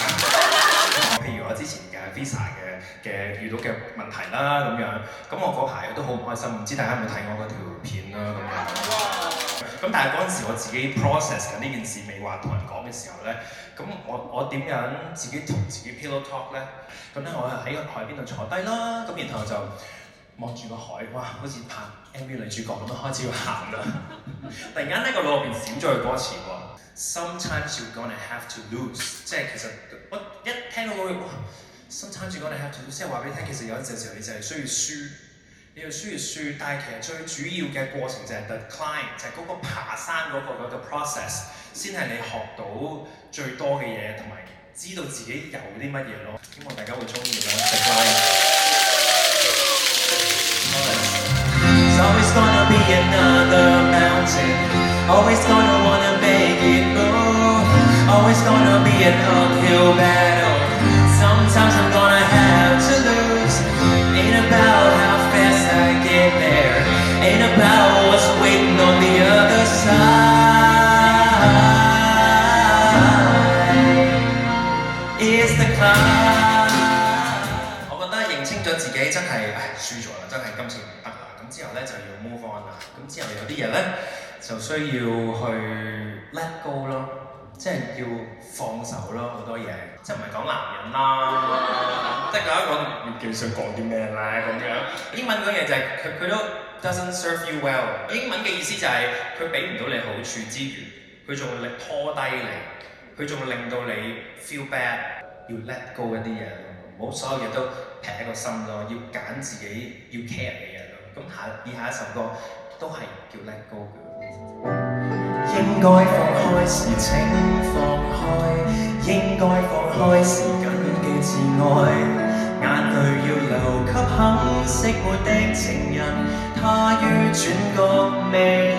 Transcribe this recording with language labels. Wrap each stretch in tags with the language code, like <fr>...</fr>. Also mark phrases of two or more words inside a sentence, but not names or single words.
<yue>譬如我之前嘅 Visa 嘅遇到嘅問題啦咁樣，咁我嗰排都好唔開心，唔知大家有冇睇我嗰條片啦咁樣。咁但係嗰陣時我自己 process 緊呢件事，未話同人講嘅時候咧，咁我點樣自己同自己</yue> <en>pillow talk</en> <yue>咧？咁咧我係喺個海邊度坐低啦，咁然後就望住個海，哇！好似拍 MV 女主角咁樣開始要喊啦。突然間呢個腦入邊閃咗句歌詞喎。</yue> <en>Sometimes you're gonna have to lose，</en> <yue>即係其實我一聽到嗰句哇 ，</yue> <en>Sometimes you're gonna have to lose，</en> <yue>即係話俾你聽，其實有陣時候你就係需要輸，你要輸，但係其實最主要嘅過程就係</yue> <en>the climb，</en> <yue>就係嗰個爬山嗰個 process， 先係你學到最多嘅嘢，同埋知道自己有啲乜嘢咯。希望大家會中意咯 ，</yue> <en>the climb。 There's always gonna be another mountain，always gonna wanna make it move，always gonna be an uphill battle。Sometimes I'm gonna have to lose，ain't about how fast I get there，ain't about what's waiting on the other side。It's the climb。</en> <yue>我覺得認清咗自己真係輸咗啦，真係今次唔得啦。咁之後咧就要</yue> <en>move on</en> <yue>啦。咁之後有啲嘢咧就需要去</yue> <en>let go</en> <yue>咯，即係要放手咯，好多嘢，即係唔係講男人啦，即係講一講要想講啲咩咧咁樣。英文嗰樣就係佢都</yue> <en>doesn't serve you well。</en> <yue>英文嘅意思就係佢俾唔到你好處之餘，佢仲會拖低你，佢仲會令到你</yue> <en>feel bad，</en> <yue>要</yue> <en>let go</en> <yue>一啲嘢，唔好所有嘢都劈喺個心咯，要揀自己要 care 嘅嘢咯。咁以下一首歌都係叫</yue> <en>let go</en> <yue>嘅。應該放開時請放開，應該放開時緊嘅自愛，眼淚要留給肯熄沒的情人，他於轉角未來。</yue>